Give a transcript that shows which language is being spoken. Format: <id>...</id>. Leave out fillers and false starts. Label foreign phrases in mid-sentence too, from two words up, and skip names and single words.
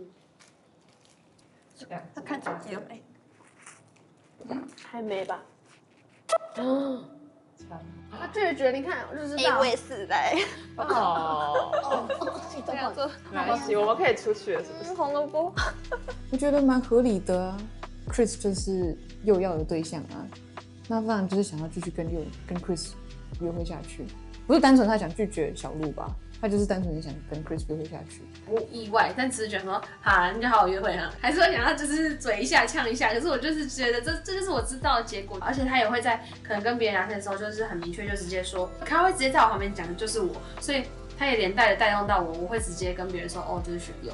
<zh>他看手機了沒？還沒吧。他拒絕，你看，我就知道。我也是來。這樣做沒關係，我們可以出去了，是不是？紅蘿蔔，我覺得蠻合理的啊。Chris 就是又要的對象啊，那当然就是想要繼續跟 Chris 約會下去，不是單純他想拒絕小鹿吧？他就是單純想跟 Chris 約會下去。不意外，但只是覺得說，好，你就好好約會哈，還是會想要就是嘴一下嗆一下。可是我就是覺得這就是我知道的結果，而且他也會在可能跟別人聊天的時候，就是很明確就直接說，他會直接在我旁邊講的就是我，所以他也連帶的帶動到我，我會直接跟別人說，哦，就是選佑。</zh>